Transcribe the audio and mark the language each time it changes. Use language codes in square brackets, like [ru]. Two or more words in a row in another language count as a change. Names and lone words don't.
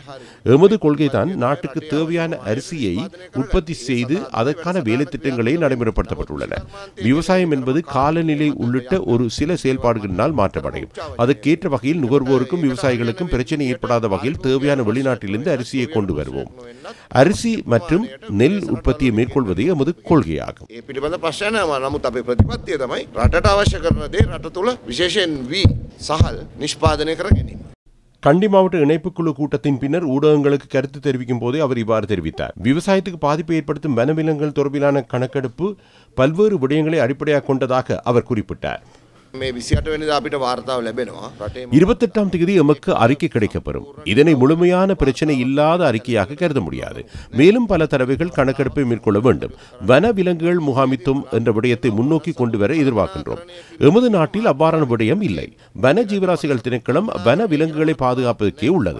[ta] எமது கொள்கைதான் நாட்டுக்கு தேவையான அரிசியை உற்பத்தி செய்து அதற்கான வேலை திட்டங்களே நடைமுறைப்படுத்தப்பட்டுள்ளன. விவசாயம் என்பது காலநிலை உள்ளிட்ட ஒரு சில செயல்பாடுகளினால் மாற்றமடையும். அதற்கேற்ற வகையில் நுகர்வோருக்கும் விவசாயிகளுக்கும் பிரச்சனை ஏற்படாத வகையில் தேவையான வெளிநாட்டிலிருந்து அரிசியை கொண்டு வருவோம். அரிசி மற்றும் நெல் உற்பத்தியை மேற்கொள்வதே எமது கொள்கையாகும். [si] ඒ පිළිබඳ ප්‍රශ්න නැහැ. නමුත් අපේ ප්‍රතිපත්තිය තමයි රටට අවශ්‍ය කරන දේ රට තුල විශේෂයෙන් වී සහල් නිෂ්පාදනය කර ගැනීම. [ta] கண்டி மாவட்ட இணைப்புக்குழு கூட்டத்தின் பின்னர் ஊடகங்களுக்கு கருத்து தெரிவிக்கும் போதே அவர் இவ்வாறு தெரிவித்தார். விவசாயத்துக்கு பாதிப்பை ஏற்படுத்தும் வனவிலங்குகள் தொடர்பிலான கணக்கெடுப்பு பல்வேறு விடயங்களை அடிப்படையாக கொண்டதாக அவர் குறிப்பிட்டார். [si] මේ 28 වෙනිදා අපිට වාර්තාව ලැබෙනවා. [ta] 28ஆம் தேதி எமக்கு அறிக்கை கிடைக்கப்பெறும். இதனை முழுமையான பிரச்சனை இல்லாத அறிக்கையாக கருத முடியாது. மேலும் பல தடவைகள் கணக்கெடுப்பை மேற்கொள்ள வேண்டும். வன விலங்குகள் முகாமித்துவம் என்ற விடயத்தை முன்னோக்கி கொண்டு வர எதிர்பார்க்கின்றோம். எமது நாட்டில் அவ்வாறான விடயம் இல்லை. வன ஜீவராசிகள் திணைக்களம் வன விலங்குகளை பாதுகாப்பதற்கே உள்ளது.